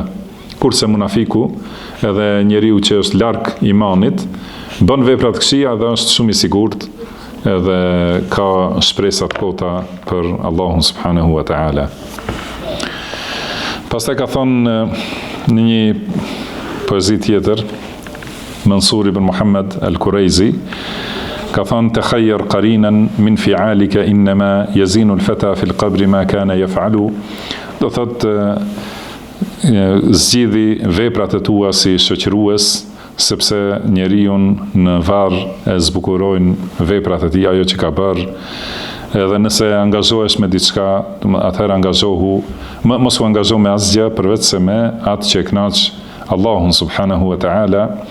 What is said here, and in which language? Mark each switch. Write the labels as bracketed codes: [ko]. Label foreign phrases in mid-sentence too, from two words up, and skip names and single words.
[sq] Kurse munafiku, edhe njeriu që është larg imanit, bën vepra të këqija dhe është shumë i sigurt, edhe ka shpresa të kota për Allahun [ar] سبحانه وتعالى. [sq] Pastaj ka thonë në një poezi tjetër, Mansur ibn Muhammad al-Kuraizi, ka thonë [ar] تخير قرينا من فعالك إنما يزين الفتى في القبر ما كان يفعل. [sq] Do thotë zgjidhi veprat e tua si shoqërues, sepse njeriu në varr e zbukurojnë veprat e tij, ajo që ka bërë. Edhe nëse angazhohesh me diçka, atëherë angazhohu, mos u angazho me asgjë përveç se me atë që e kënaq Allahun [ar] سبحانه وتعالى.